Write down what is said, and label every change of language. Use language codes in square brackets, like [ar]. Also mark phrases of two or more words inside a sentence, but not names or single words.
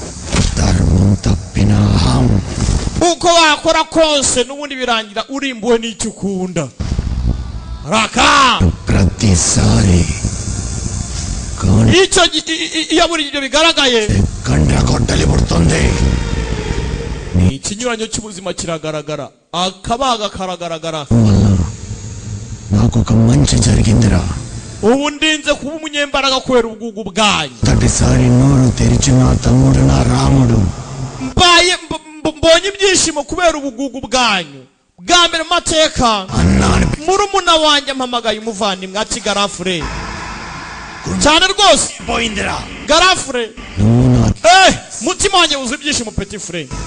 [rw] uko wakora kose n'ubundi birangira urimbuwe n'icyo ukunda raka icyo iyo buri ibyo bigaragaye ikinyuranyo cy'ubuzima kiragaragara akabaga karagaragara [te] నాకు ఒక మంచి జరిగిందిరా. [rw] ubu ndinze kuba umunyembaraga kubera ubugugu bwanyu. [te] మొదటిసారి నోరు తెరిచిన తమ్ముడు నా రాముడు. [rw] mbonye ibyishimo kubera ubugugu bwanyu. bwa mbere mateka murumuna wanjye mpamagaye umuvandimwe ati garafure cyane rwose garafure mutima wanjye wuzuye ibyishimo [fr] petit frere.